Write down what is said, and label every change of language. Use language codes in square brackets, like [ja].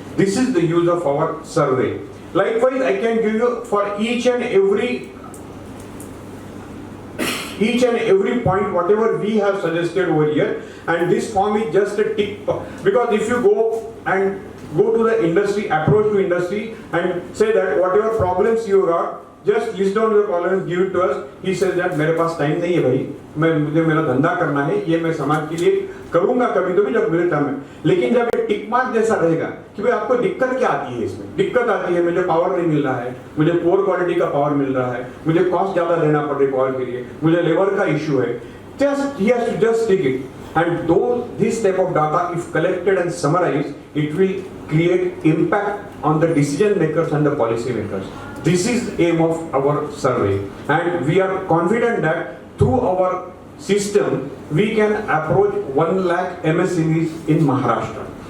[en] This is the use of our survey. Likewise, I can give you for each and every point whatever we have suggested over here, and this form is just a tick, because if you go to the industry, approach to industry and say that whatever problems you got, just list down your problems, give it to us. He says that [hi] मेरे पास time नहीं है भाई, मुझे मेरा धंधा करना है, ये मैं समाज के लिए करूंगा कभी तो भी जब मेरे टाइम है। लेकिन जब ये टिक मार्क जैसा रहेगा कि भाई आपको दिक्कत क्या आती है, इसमें दिक्कत आती है मुझे पावर नहीं मिल रहा है, मुझे पोर क्वालिटी का पावर मिल रहा है, मुझे कॉस्ट ज्यादा देना पड़ रहा है पावर के लिए, मुझे लेबर का इश्यू है, [en] just he has to just take it. And though this type of data, if collected and summarized, it will create impact on the decision makers and the policy makers. This is aim of our survey, and we are confident that through our system we can approach 1 lakh MSMEs in Maharashtra.